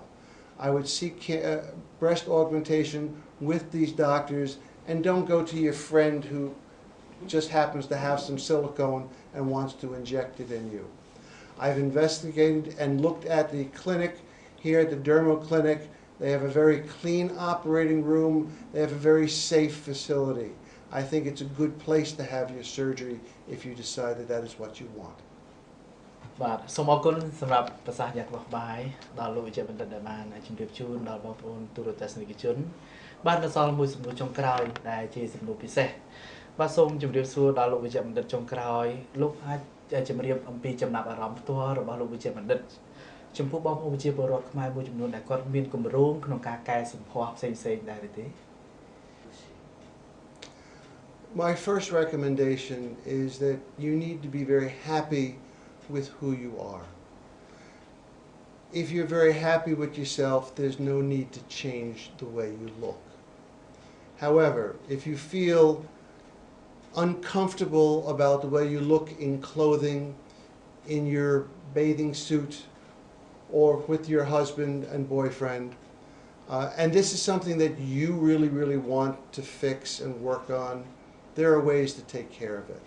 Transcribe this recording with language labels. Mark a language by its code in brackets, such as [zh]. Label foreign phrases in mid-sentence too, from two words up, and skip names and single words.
[en] I would seek breast augmentation with these doctors, and don't go to your friend who just happens to have some silicone and wants to inject it in you. I've investigated and looked at the clinic here at the Dermo Clinic. They have a very clean operating room. They have a very safe facility. I think it's a good place to have your surgery if you decide that that is what you want. [km] បាទសូមអរគុណសម្រាប់ប្រសាសន៍យ៉ាងក្បោះក្បាយដល់លោកវិជ្ជបណ្ឌិតដែលបានជម្រាបជូនដល់បងប្អូនទូរទស្សនិកជនបាទនៅសល់មួយសំណួរចុងក្រោយដែលជាសំណួរពិសេសបាទសូមជម្រាបសួរដល់លោកវិជ្ជបណ្ឌិតចុងក្រោយលោកអាចជម្រាបអំពីចំណាប់អារម្មណ៍ផ្ទាល់របស់លោកវិជ្ជបណ្ឌិតចំពោះបងប្អូនប្រជាពលរដ្ឋខ្មែរមួយចំនួនដែលគាត់មានគម្រោងក្នុងការកែសម្ផស្សផ្សេងៗដែរទេ [en] My first recommendation is that you need to be very happy with who you are. If you're very happy with yourself, there's no need to change the way you look. However, if you feel uncomfortable about the way you look in clothing, in your bathing suit, or with your husband and boyfriend, and this is something that you really want to fix and work on, there are ways to take care of it.